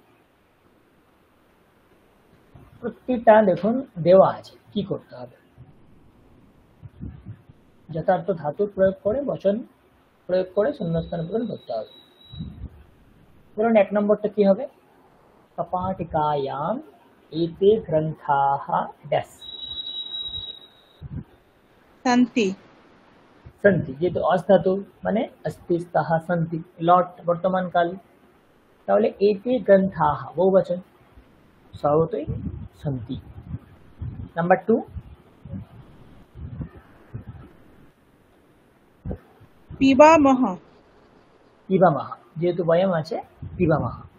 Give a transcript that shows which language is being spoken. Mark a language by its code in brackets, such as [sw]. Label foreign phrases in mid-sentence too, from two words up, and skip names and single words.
[bn] প্রত্যেকটা দেখুন দেওয়া আছে কি করতে হবে, যথার্থ ধাতু প্রয়োগ করে বচন প্রয়োগ করে শূন্যস্থান পূরণ করতে হবে। ধরুন 1 নম্বরটা কি হবে? [sa] কপাটিকায়াম এতে গ্রন্থাः [bn] ড্যাশ শান্তি। সন্তি, যেহেতু অস ধাতু মানে [sa] अस्ति स्तः सन्ति, [bn] লট বর্তমান কাল, তাহলে [sa] এতে গ্রন্থাः [bn] বহুবচন, স্বভাবতই সন্তি। নাম্বার 2, পিবামহ। পিবামহ, যেহেতু বয়ম আছে পিবামহ।